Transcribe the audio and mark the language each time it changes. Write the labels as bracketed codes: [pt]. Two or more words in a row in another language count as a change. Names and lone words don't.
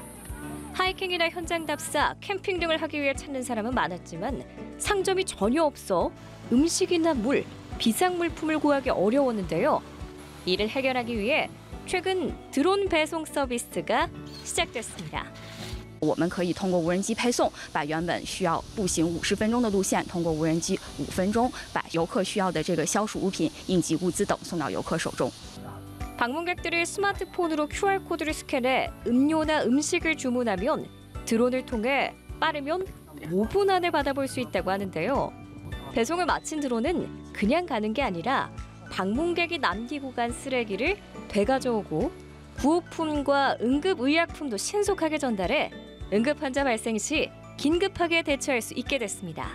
[ko] 하이킹이나 현장 답사, 캠핑 등을 하기 위해 찾는 사람은 많았지만 상점이 전혀 없어 음식이나 물, 비상물품을 구하기 어려웠는데요. 이를 해결하기 위해 최근 드론 배송 서비스가 시작됐습니다. [zh] 我们可以通过无人机配送，把原本需要步行50分钟的路线，通过无人机5分钟，把游客需要的这个消暑物品、应急物资等送到游客手中。 [ko] 방문객들이 스마트폰으로 QR코드를 스캔해 음료나 음식을 주문하면 드론을 통해 빠르면 5분 안에 받아볼 수 있다고 하는데요. 배송을 마친 드론은 그냥 가는 게 아니라 방문객이 남기고 간 쓰레기를 되가져오고 구호품과 응급의약품도 신속하게 전달해 응급환자 발생 시 긴급하게 대처할 수 있게 됐습니다.